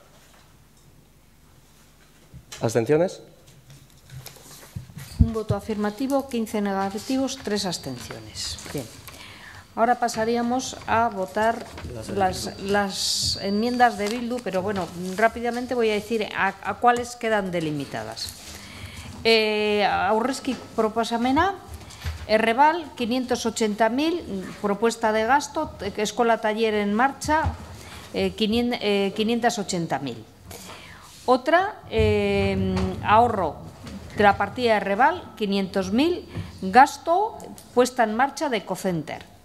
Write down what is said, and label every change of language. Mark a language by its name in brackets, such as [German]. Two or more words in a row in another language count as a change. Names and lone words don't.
[Spanish] ¿Abstenciones? Un voto afirmativo, 15 negativos, 3 abstenciones. Bien. Ahora pasaríamos a votar las enmiendas de Bildu, pero bueno, rápidamente voy a decir a cuáles quedan delimitadas. [Basque] Aurrezki proposamena, Errebal, 580.000, [Spanish] propuesta de gasto, escuela taller en marcha, 580.000. Otra, ahorro de la partida de Errebal, 500.000, gasto, puesta en marcha de Ecocenter.